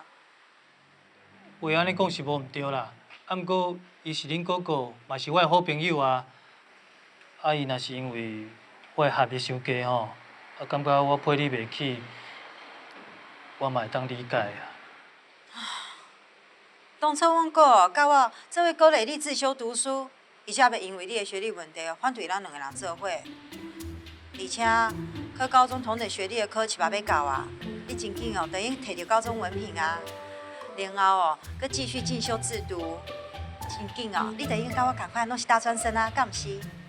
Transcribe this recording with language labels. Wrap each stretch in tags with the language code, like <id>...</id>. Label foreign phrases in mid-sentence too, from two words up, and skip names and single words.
<nan>话安尼讲是无毋对啦，啊，毋过伊是恁哥哥，嘛是我的好朋友啊。啊，伊若是因为我的学历伤低吼， 感觉我配你袂起，我嘛会当理解啊。当初阮哥甲我做伙鼓励你自修读书，而且袂因为你的学历问题反对咱两个人做伙。而且考高中同等学历的考试嘛要到啊，你真紧哦，就已经摕到高中文凭啊。然后哦，佮继续进修自读，真紧哦，你就应该甲我同款，拢是大专生啊，敢毋是？</nan>